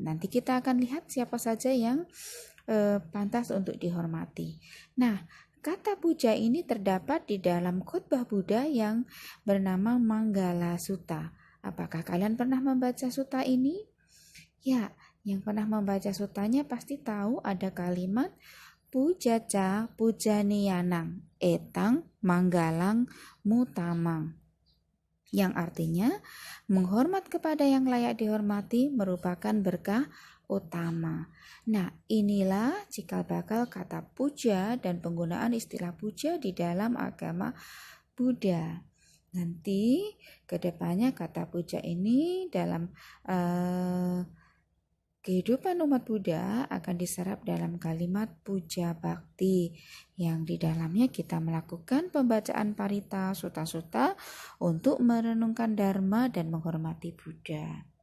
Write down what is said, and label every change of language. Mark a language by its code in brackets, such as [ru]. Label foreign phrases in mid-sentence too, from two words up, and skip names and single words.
[id] Nanti kita akan lihat siapa saja yang pantas untuk dihormati. Nah, kata puja ini terdapat di dalam khotbah Buddha yang bernama Manggala Sutta. Apakah kalian pernah membaca sutta ini? Ya, yang pernah membaca sutanya pasti tahu ada kalimat [pi] pujaca pujaniyanang etang manggalang mutamang, [id] yang artinya menghormat kepada yang layak dihormati merupakan berkah utama. Nah, inilah cikal bakal kata puja dan penggunaan istilah puja di dalam agama Buddha. Nanti kedepannya kata puja ini dalam kehidupan umat Buddha akan diserap dalam kalimat puja bakti yang di dalamnya kita melakukan pembacaan parita sutta-sutta untuk merenungkan dharma dan menghormati Buddha.